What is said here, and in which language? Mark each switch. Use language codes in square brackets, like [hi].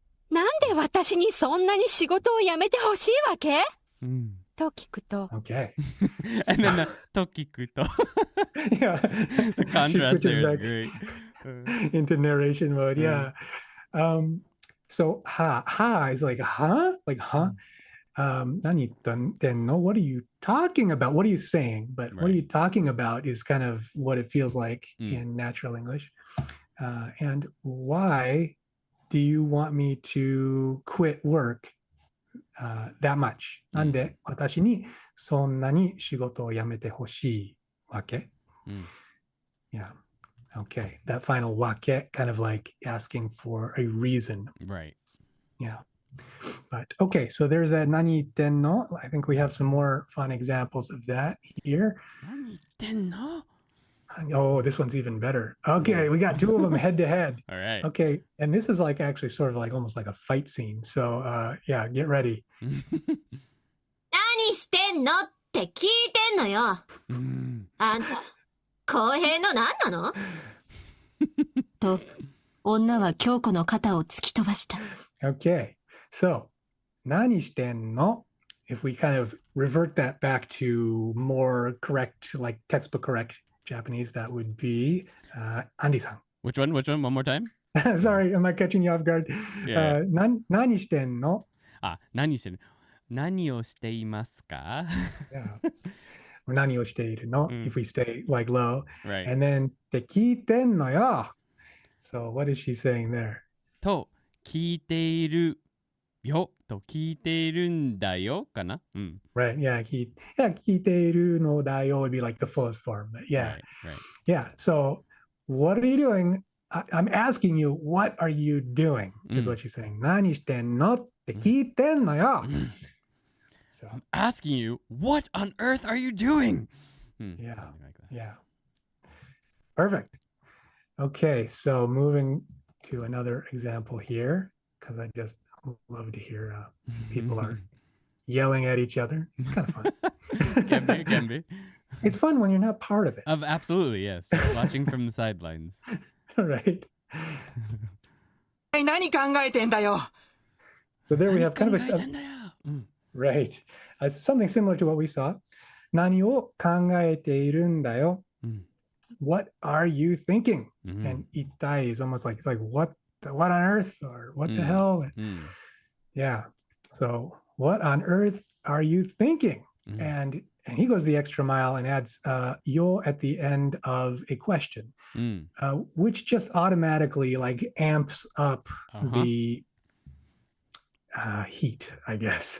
[ja] なんで私にそんなに仕事を辞めてほしいわけ？と聞くと。 [en] Okay. And then [ja] と聞くと。 [en] Yeah. The contrast there is back great. into narration mode. Yeah. So ha is like huh? Like huh? [ja] Nani tenno? [en] What are you talking about? What are you saying? But what are you talking about is kind of what it feels like in natural English. And why do you want me to quit work that much? [ja] なんで私にそんなに仕事を辞めてほしいわけ? [en] Yeah. Okay. That final wake, kind of like asking for a reason. Right. Yeah. But okay, so there's that [ja] nani tenno. [en] I think we have some more fun examples of that here. [ja] Nani tenno? [en] Oh, this one's even better. Okay, we got two of them head to head. All right. Okay, and this is like actually sort of like almost like a fight scene. So yeah, get ready. [ja] 何してんのって聞いてんのよ。あんた、公平の何なの？と、女は京子の肩を突き飛ばした。 [en] Okay, so [ja] 何してんの? [en] If we kind of revert that back to more correct, like textbook correct Japanese, that would be Andy-san. Which one? One more time? Sorry, am I catching you off guard? Yeah. [ja] 何してんの? 何してる何をしていますか? [en] Yeah. Or [ja] 何をしているの? [en] If we stay like low. Right. And then [ja] って聞いてんのよ. [en] So what is she saying there? [ja] と聞いているよと聞いているんだよかな? [en] Right. Yeah. [ja] 聞いているのだよ [en] would be like the fullest form. But yeah. Right. Yeah. So what are you doing? I'm asking you, what are you doing? Is what she's saying. 何してんのって聞いてんのよ. So I'm asking you, what on earth are you doing? Yeah. Like that. Yeah. Perfect. Okay. So moving to another example here, because I just love to hear people are yelling at each other. It's kind of fun. Can be. It's fun when you're not part of it. Absolutely, yes. Just watching from the sidelines. Right. [ja] 何考えてんだよ [en] So there we have kind of a [ja] 考えてんだよ。 [en] right. Something similar to what we saw. [ja] 何を考えているんだよ. [en] What are you thinking? And itai is almost like it's like what on earth or what the hell? Yeah. So what on earth are you thinking? And he goes the extra mile and adds yo at the end of a question, which just automatically like amps up the heat, I guess.